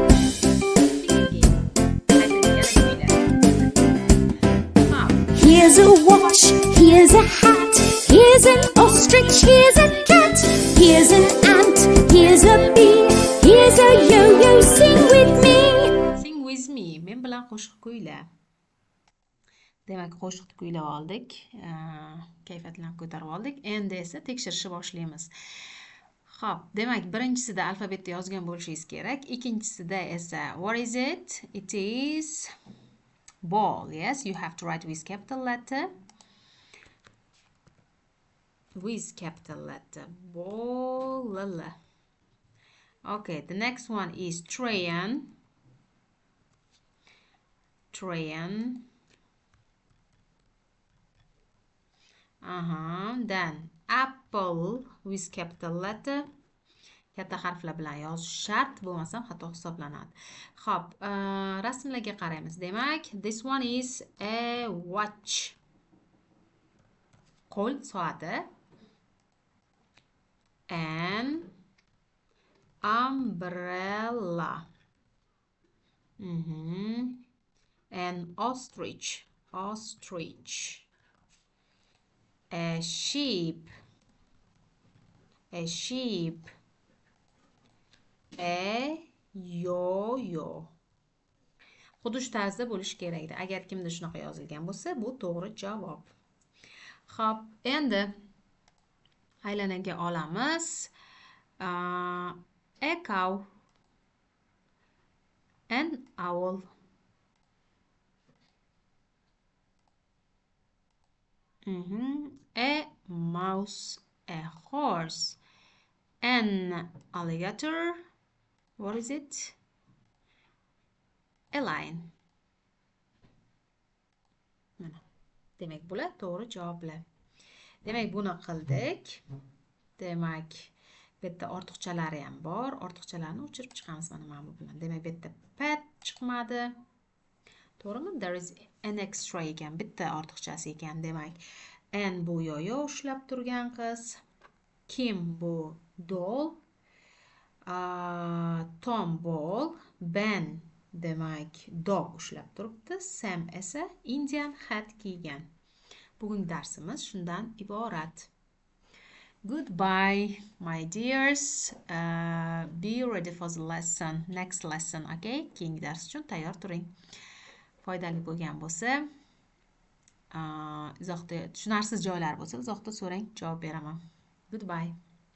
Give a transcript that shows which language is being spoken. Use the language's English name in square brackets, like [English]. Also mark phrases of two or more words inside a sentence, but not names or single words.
[English] Here's a watch, here's a hat, here's an ostrich, here's a cat, here's an ant, here's a bee, here's a yo-yo, sing with me. Sing with me. [Uzbek] Men bilan qo'shiq kuyla. Demak, qo'shiqni kuylab oldik. Kayfiyatlarni ko'tarib oldik. Endi esa tekshirishni boshlaymiz. Xo'p, demak, birinchisida alfabetda yozgan bo'lishingiz kerak. Ikkinchisida esa [English] what is it? It is ball. Yes, you have to write with capital letter. With capital letter. Ball L. Okay, the next one is train. Train. Then apple with capital letter. [Uzbek] Katta harflar bilan yozish shart, bo'lmasam xato hisoblanadi. Xo'p, rasmlarga qaraymiz. Demak, [English] this one is a watch. [Uzbek] Qo'l soati. [English] An umbrella. An ostrich. Ostrich. A sheep. A sheep. A yo-yo. [Uzbek] Xuddi shu tarzda bo'lishi kerak edi. Agar kimda shunaqa yozilgan bo'lsa, bu to'g'ri javob. Xo'p, endi aylanaga olamiz. [English] A cow. An owl. A mouse. A horse. An alligator. What is it? A lion. [Uzbek] Mana. Demak, bular to'g'ri javoblar. Demak, buni qildik. Demak, bu yerda ortiqchalari ham bor. Ortiqchalarni o'chirib chiqamiz mana bu bilan. Demak, bu yerda pet chiqmadi. To'g'rimi? [English] There is an extra [Uzbek] ekan, bitta ortiqchasi ekan. Demak, an bu yo-yo ushlab turgan qiz. Kim bu doll. Tom ball. Ben demak dog ushlab turibdi. Sam esa [English] Indian hat [Uzbek] kiygan. Bugungi darsimiz shundan iborat. [English] Goodbye, my dears. Be ready for the lesson. Next lesson, okay? [Uzbek] Keyingi dars uchun tayyor turing. Foydali bo'lgan bo'lsa, izohda tushunarsiz joylar bo'lsa, izohda so'rang, javob beraman. [English] Goodbye.